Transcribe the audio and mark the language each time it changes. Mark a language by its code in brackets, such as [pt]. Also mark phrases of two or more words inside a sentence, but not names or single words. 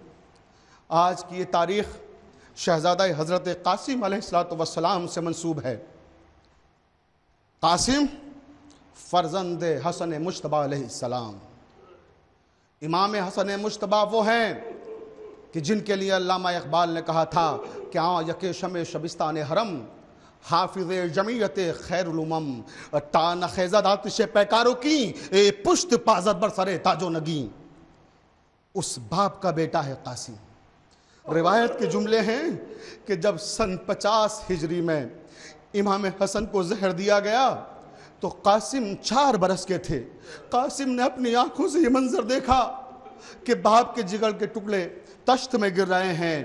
[ur] آج کی یہ تاریخ شہزادہ حضرت قاسم [ar] علیہ السلام [ur] سے منسوب ہے۔ قاسم فرزند حسن مجتبیٰ [ar] علیہ السلام۔ [ur] امام حسن مجتبیٰ وہ ہیں کہ جن کے لیے علامہ اقبال نے کہا تھا کہ [fa] یک شمع شبستان حرم حافظ جمعیت خیر الامم تان خیزد آتش پیکاروں کی پشت پازد بر سر تاج و نگیں. [ur] اس باپ کا بیٹا ہے قاسم. روایت کے جملے ہیں کہ جب سن 50 ہجری میں امام حسن کو زہر دیا گیا تو قاسم 4 برس کے تھے. قاسم نے اپنی آنکھوں سے یہ منظر دیکھا کہ باپ کے جگر کے ٹکڑے تشت میں گر رہے ہیں.